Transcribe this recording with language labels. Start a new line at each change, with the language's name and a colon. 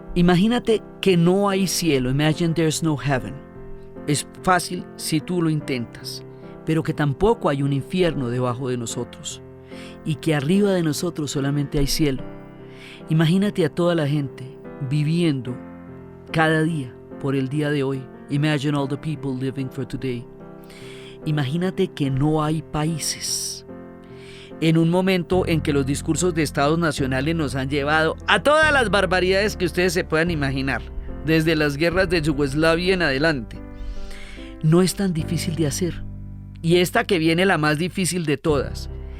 Spanish: Imagínate que no hay cielo.
English: Imagine there's no heaven.
Spanish: Es fácil si tú lo intentas, pero que tampoco hay un infierno debajo de nosotros y que arriba de nosotros solamente hay cielo. Imagínate a toda la gente viviendo cada día por el día de hoy.
English: Imagine all the people living for today.
Spanish: Imagínate que no hay países. En un momento en que los discursos de estados nacionales nos han llevado a todas las barbaridades que ustedes se puedan imaginar, desde las guerras de Yugoslavia en adelante. No es tan difícil de hacer. Y esta que viene, la más difícil de todas.